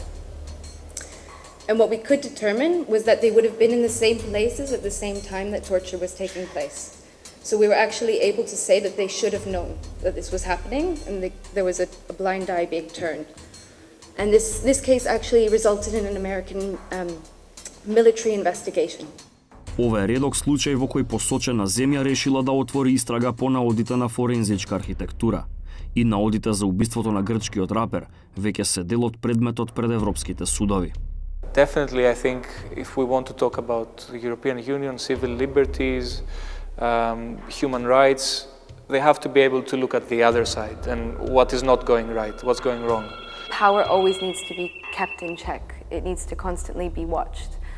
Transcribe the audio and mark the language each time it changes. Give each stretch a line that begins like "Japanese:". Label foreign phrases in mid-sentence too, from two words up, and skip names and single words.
English: And what we could determine was that they would have been in the same places at the same time that torture was taking place. So we were actually able to say that they should have known that this was happening, and there was a blind eye being turned. And this case actually resulted in an American military investigation.
Macedonian: Ова е редок случај во кој посочена земја решила да отвори истрага по наодите на форензичка архитектура. И наодите за убиството на грчкиот рапер веќе се дел од предметот пред европските судови.
English: Definitely, I think if we want to talk about the European Union, civil liberties, human rights, they have to be able to look at the other side and what is not going right, what's going wrong. Power always needs to be kept in check. It needs to constantly be watched.